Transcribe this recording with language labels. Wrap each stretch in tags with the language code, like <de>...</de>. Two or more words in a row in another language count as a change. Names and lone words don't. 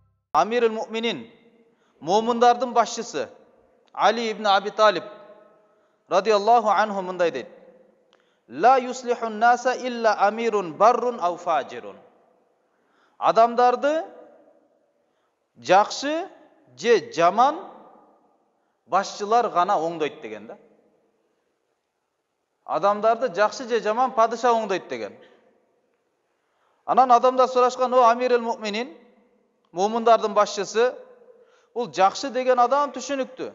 <ky>Амирул Муминин, муминдердин башчысы Али ибн Аби Талиб</ky> <ar>رضي الله عنه</ar> <ky>мындай дейди.</ky> <ar>لا يصلح الناس إلا أمير بر أو فاجر.</ar> <ky>Adamdardı жақсы же жаман башчылар гана оңдойт деген да. Adamdardı жақсы же жаман падыша оңдойт деген. Анан адамдар сурашкан, о Амирул Му'минин, му'миндардын башчысы, бул жақсы деген адам түшүнүктүү.</ky>